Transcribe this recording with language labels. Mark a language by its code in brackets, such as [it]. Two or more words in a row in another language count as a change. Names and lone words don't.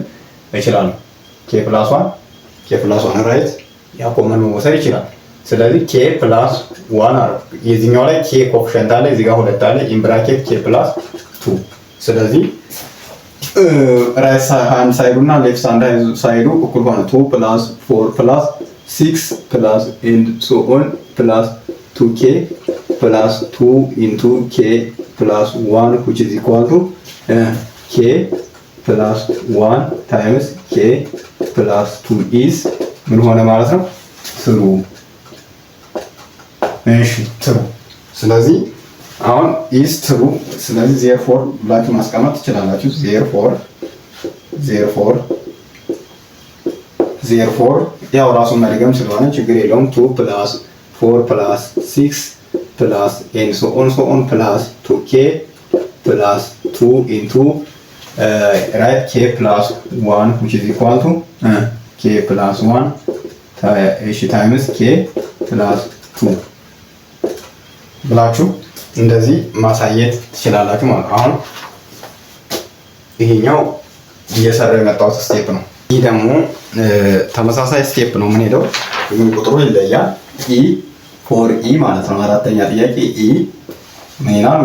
[am] እችላለሁ። [en] k plus 1 [am] ራይት፣ ያ ኮመን መውሰድ ይችላል። ስለዚህ [en] k plus 1 [am] የዚህኛው ላይ k ኮኤፊሺየንት አለ፣ እዚህ ጋር 2 አለ፣ [en] in bracket k plus 2። ስለዚህ right hand side እና left hand side [am] እኩል ሆነ። [en] 2 + 4 + 6 plus and so on plus 2k plus 2 into k plus 1 which is equal to k plus 1 times k plus 2 is [am] ምን ሆነ ማለት ነው? ትሩ። እሺ ትሩ። ስለዚህ አሁን is ትሩ። ስለዚህ therefore ብላችሁ ማስቀመጥ ትችላላችሁ። [en] therefore [am] ያው ራሱን መድገም ስለሆነ ችግር የለውም። [en] 2 + 4 + 6 plus and so on plus 2k plus 2 into right k plus 1 which is equal to k plus 1 times k plus 2 [am] ብላችሁ እንደዚህ ማሳየት ትችላላችሁ ማለት ነው። አሁን ይሄኛው እየሰራ የመጣው ስቴፕ ነው። ይህ ደግሞ ተመሳሳይ ስቴፕ ነው የምንሄደው፣ ግን ቁጥሩ ይለያል። ኢ ፎር ኢ ማለት ነው። አራተኛ ጥያቄ ኢ ምን ይላል?